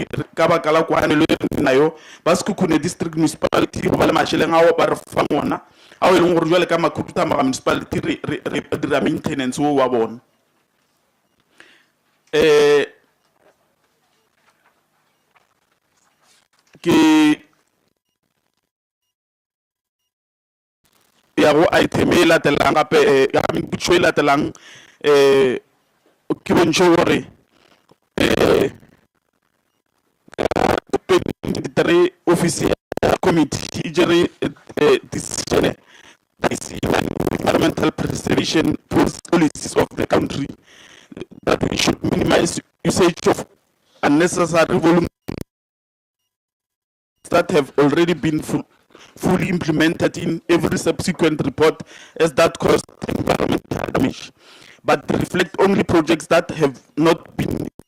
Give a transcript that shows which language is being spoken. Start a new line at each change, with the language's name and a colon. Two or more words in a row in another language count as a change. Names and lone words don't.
Northern Sotho: ka baka la kwanelo e nayo ba Sekhukhune district municipality go ba le mašeleng ao ba re fang ona ao e leng gore jwale ka Makhuduthamaga municipality re dira maintenance wo wa bona ke ya go item e latelang gape potšišo e latelang ke bontšhe gore
English: 2023 office
Northern Sotho: ya Komiti e jere
English: decision environmental preservation policies of the country that we should minimize usage of unnecessary volume that have already been fully implemented in every subsequent report as that caused environmental damage, but reflect only projects that have not been